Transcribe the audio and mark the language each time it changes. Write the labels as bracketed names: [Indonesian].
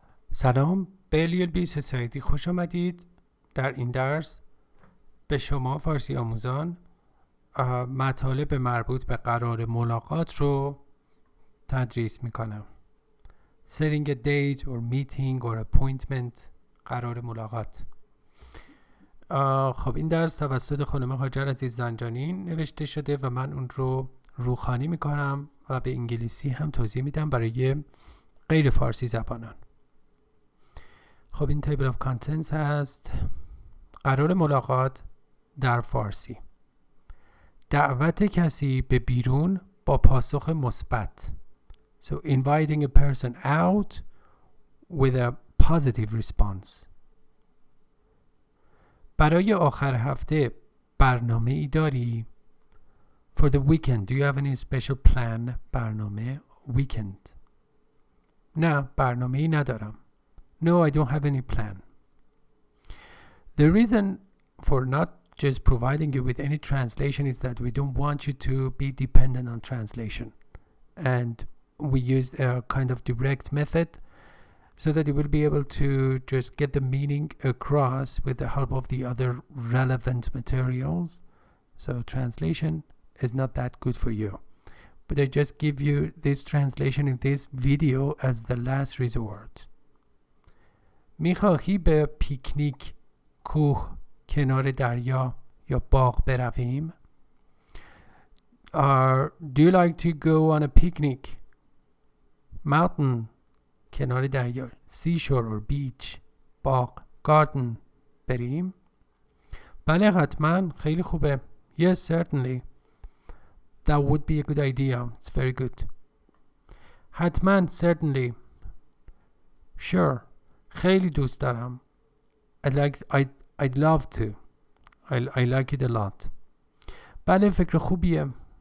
[Persian] سلام، به LELB سوسایتی خوش آمدید. در این درس به شما فارسی آموزان مطالب مربوط به قرار ملاقات رو تدریس میکنم. [English] Setting a date or meeting or appointment، [Persian] قرار ملاقات. خب این درس توسط خانم هاجر عزیز زنجانی نوشته شده و من اون رو روخوانی میکنم و به انگلیسی هم توضیح میدم برای غیر فارسی زبانان. خب این تیبل آف کانتنتس هست. قرار ملاقات در فارسی: دعوت کسی به بیرون با پاسخ مثبت. [English] So inviting a person out with a positive response. [Persian] برای آخر هفته برنامه ای داری؟ [English] For the weekend, do you have any special plan؟ برنامه weekend. [Persian] نه، برنامه ای ندارم. [English] No, I don't have any plan. The reason for not just providing you with any translation is that we don't want you to be dependent on translation. And we use a kind of direct method so that you will be able to just get the meaning across with the help of the other relevant materials. So translation is not that good for you. But I just give you this translation in this video as the last resort. [Persian] میخواهی به پیکنیک، کوه، کنار دریا یا باغ برویم؟ [English] Do you like to go on a picnic? [Persian] Mountain، کنار دریا. [English] Seashore or beach. [Persian] باغ، garden بریم؟ بله حتما، خیلی خوبه. [English] Yes, certainly. That would be a good idea. It's very good. حتما، certainly. Sure. [Persian] خیلی دوست دارم. [English] I'd love to. I like it a lot. [Persian] بله فکر خوبیه.